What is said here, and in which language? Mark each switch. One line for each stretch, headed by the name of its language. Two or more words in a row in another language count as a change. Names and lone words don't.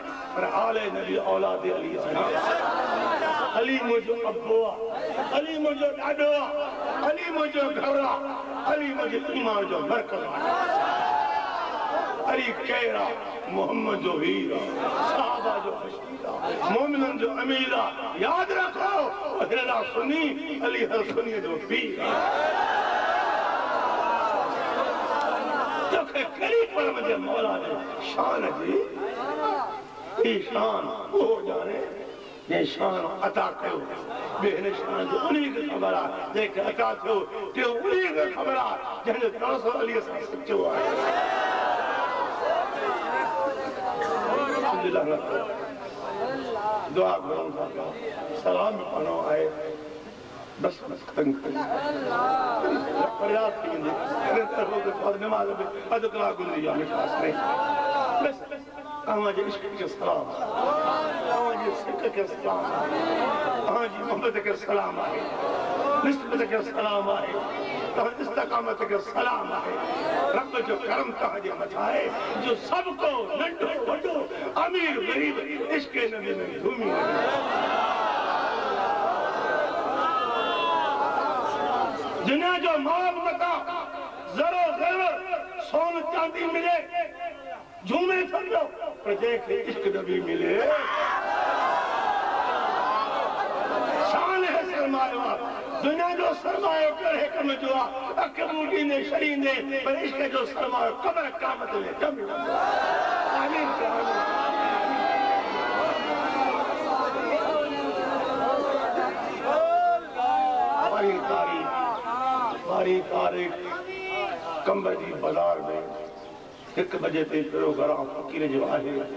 Sindhi: पर आले नबी औलाद अली आहिनि। अली मुंहिंजो अब्बो आहे, अली मुंहिंजो ॾाॾो आहे, अली मुंहिंजो घर आहे, अली मुंहिंजे ईमान जो मरकज़ आहे। अली केरु आहे? मोहम्मद जो वीर आहे, सहाबा जो बशीर आहे, मोमिननि जो अमीर आहे। यादि रखो अहिड़ा सुनी अली हर सुनी जो पीर आहे। तोखे कहिड़ी पर मुंहिंजे मौला जे शान जी ही शान उहो ॼाणे जंहिं शान अता कयो ॿिए हिन शान जो उन्ही खे ख़बर आहे जंहिंखे अता थियो टियों उन्ही खे ख़बर आहे जंहिंजो तासो अलीअ सां सचो आहे। दुआ घुरूं था पिया, सलाम बि पढ़णो आहे। बस बस खत्म प्रयास थी वेंदे नमाज़ में अधु कलाक गुज़री आहे मिठास में। बस तव्हांजे इश्क खे सलाम, तव्हांजे सिक खे सलाम आहे, तव्हांजी मोहबत खे सलाम आहे, निस्बत खे सलाम आहे, तव्हांजी इस्तक़ामत खे सलाम आहे। रब जो करम तव्हांजे मथां आहे जो सभु को नंढो वॾो अमीर ग़रीब इश्क नबी में घुमी वञे। दुनिया जो माल मता ज़रो ज़ेवर सोन चांदी मिले झूमे समझो पर जंहिंखे इश्क नबी मिले शान है सरमायो आहे। दुनिया जो सरमायो कहिड़े कम जो आहे? अख ॿूटींदे छॾींदे पर इश्क जो सरमायो क़ब्र क़यामत में जम वेंदो। आमीन बारी तारीख़ कंबर जी बाज़ार में 1 बजे ते पहिरियों घरां फ़क़ीर जो आहे।